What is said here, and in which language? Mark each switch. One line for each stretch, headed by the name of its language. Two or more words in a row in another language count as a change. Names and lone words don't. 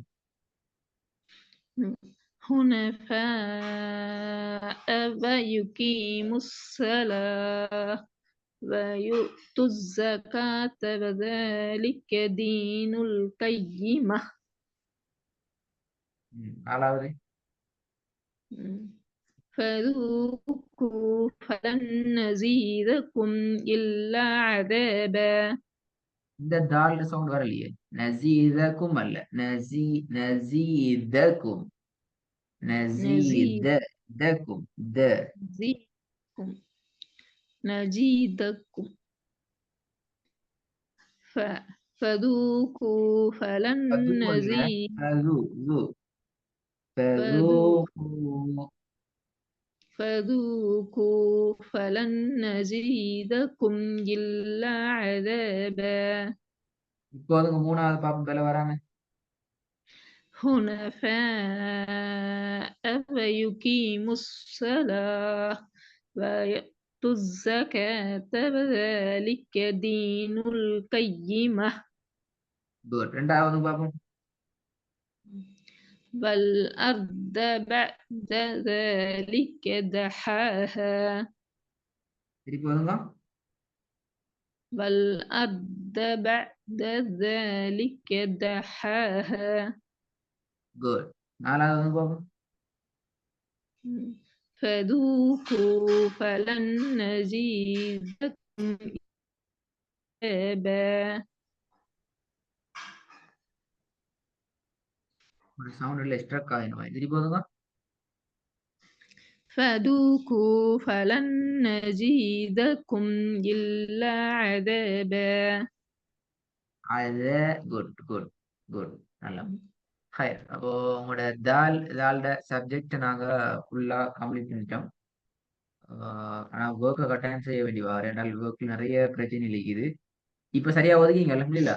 Arabic: حنفاء ويقيموا الصلاة ويؤتوا الزكاة وذلك دين القيمة.
Tamil: நாலாவது
Arabic: فذوقوا فلن نزيدكم إلا عذابا.
Tamil: இந்த தால் சவுண்ட் வரலையே. நசீதக்கும் அல்ல.
Arabic: நசீதக்கும் نزيد நசீதக்கும் த نزيدكم نزيدكم فذوقوا فلن
Tamil: அது அல்ல.
Arabic: نزيد
Tamil: அது
Arabic: فذوقوا فذوقوا فذوقوا فلن نزيدكم إلا عذابا.
Tamil: இப்போதுங்க மூணாவது பாப்பம் பேல வராங்க.
Arabic: حنفاء ويقيموا الصلاة ويؤتوا الزكاة وذلك دين القيمة.
Tamil: குட். ரெண்டாவது பாப்போம்.
Arabic: والأرض بعد ذلك دحاها.
Tamil: திருப்பி வருங்க.
Arabic: والأرض بعد ذلك دحاها.
Tamil: குட். நாலாவது பாப்போம்.
Arabic: فذوقوا فلن نزيدكم عذابا.
Tamil: ஒரு சவுண்ட் இல்ல ஸ்ட்ரக் ஆயிடும். திருப்பி வருங்க.
Arabic: فذوقوا فلن نزيدكم إلا عذابا.
Tamil: அது குட் நல்லா. ஹைர். அப்போ உங்களோட தால்ட சப்ஜெக்ட் நாங்க ஃபுல்லா கம்ப்ளீட் பண்ணிட்டோம். ஆனா ஒர்க்கை கட்டாயம் செய்ய வேண்டி வர. ரெண்டால் ஒர்க்ல நிறைய பிரச்சனை இருக்குது. இப்ப சரியா ஒதுக்கிங்க அல்ஹம்துலில்லாஹ்.